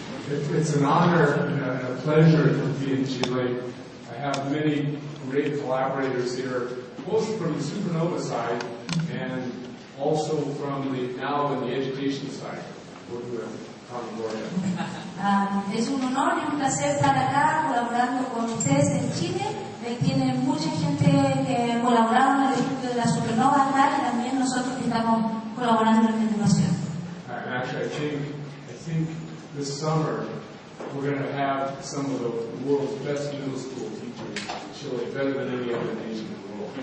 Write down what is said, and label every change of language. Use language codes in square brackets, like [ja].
[en] It's an honor and a pleasure to be in Chile. I have many great collaborators here, both from the supernova side and also from now in the education side, working with Gloria. [es] Es un honor y un placer estar acá colaborando con ustedes en Chile. Tiene mucha gente que ha colaborado en el estudio de la supernova acá y también nosotros que estamos colaborando en la educación. [en] Actually, I think this summer we're going to have some of the world's best middle school teachers in Chile, better than any other nation in the world.